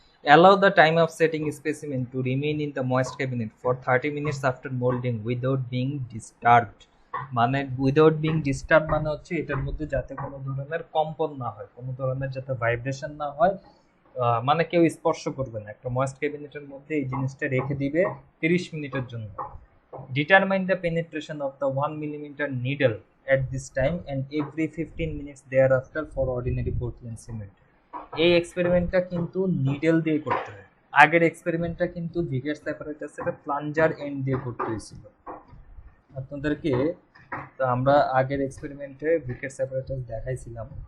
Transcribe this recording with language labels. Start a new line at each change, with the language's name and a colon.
English: Allow the time of setting specimen to remain in the moist cabinet for 30 minutes after moulding without being disturbed.
Bangla: মানে
English: without being disturb
Bangla: মানে হচ্ছে এটার মধ্যে যাতে কোনো ধরনের কম্পন না হয়, কোনো ধরনের যাতে ভাইব্রেশন না হয়, মানে কেউ স্পর্শ করবে না। একটা ময়েস্ট ক্যাবিনেটের মধ্যে এই জিনিসটা রেখে দিবে 30 মিনিটের জন্য।
English: Determine the penetration of the 1 millimeter needle at this time and every 15 minutes thereafter for ordinary Portland cement।
Bangla: এই এক্সপেরিমেন্টটা কিন্তু নিডেল দিয়ে করতে হয়। আগের এক্সপেরিমেন্টটা কিন্তু ভিকেটস অ্যাপারেটাসের প্লাঞ্জার এন্ড দিয়ে করতে হয়েছিল আপনাদেরকে। তো আমরা আগের এক্সপেরিমেন্টে ভিকেটস অ্যাপারেটাস দেখাইছিলাম।